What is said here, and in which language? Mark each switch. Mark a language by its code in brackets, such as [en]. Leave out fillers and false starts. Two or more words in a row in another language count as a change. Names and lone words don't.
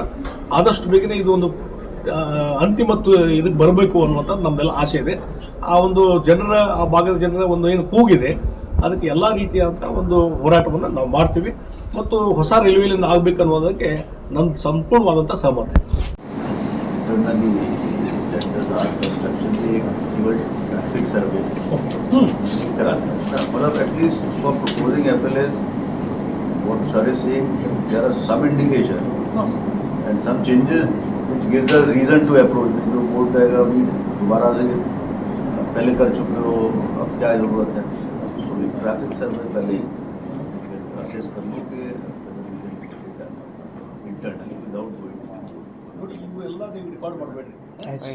[kn] ಆದಷ್ಟು ಬೇಗನೆ ಇದು ಒಂದು ಅಂತಿಮ ಇದಕ್ಕೆ ಬರಬೇಕು ಅನ್ನುವಂಥದ್ದು ನಮ್ಮೆಲ್ಲ ಆಸೆ ಇದೆ. ಆ ಒಂದು ಜನರ, ಆ ಭಾಗದ ಜನರ ಒಂದು ಏನು ಕೂಗಿದೆ ಅದಕ್ಕೆ ಎಲ್ಲ ರೀತಿಯಾದಂಥ ಒಂದು ಹೋರಾಟವನ್ನು ನಾವು ಮಾಡ್ತೀವಿ. ಮತ್ತು ಹೊಸ ರೈಲ್ವೆಲಿಂದ ಆಗಬೇಕನ್ನೋದಕ್ಕೆ ನನ್ನ ಸಂಪೂರ್ಣವಾದಂಥ ಸಹಮತ. [en] traffic survey [hi] मतलब [en] at least for proposing FLS what sir is saying there are some indication and some changes which gives the reason to approach. [hi] जो बोल जाएगा अभी दोबारा से पहले कर चुके हो अब क्या जरूरत है, सो [en] traffic survey [hi] पहले असेस कर लो कि [en] internally without going [kn] ನೋಡಿ, ಇವು ಎಲ್ಲ ನೀವು ರೆಕಾರ್ಡ್ ಮಾಡಬೇಡ್ರಿ.